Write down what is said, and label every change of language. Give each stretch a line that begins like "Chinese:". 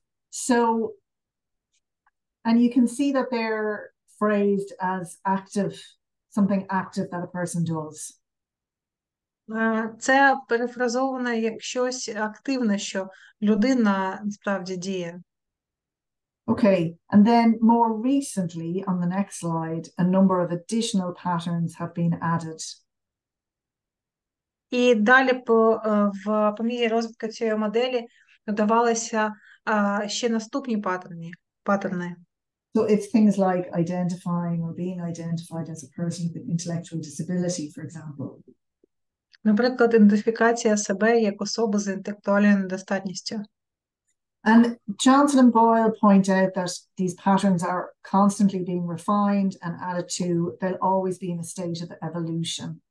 English: So, and you can see that they're phrased as active, something active that a person does.
Ukrainian: Це перефразовано як щось активне, що людина насправді діє.
English: Okay, and then more recently, on the next slide, a number of additional patterns have been added.
Ukrainian: І далі по мірі розвитку цієї моделі додавалися ще наступні паттерни.
English: So it's things like identifying or being identified as a person with intellectual disability, for example.
Ukrainian: Наприклад, ідентифікація себе як особи з інтелектуальною недостатністю.
English: And Johnson and Boyle point out that these patterns are constantly being refined and added to. They'll always be in a state of evolution.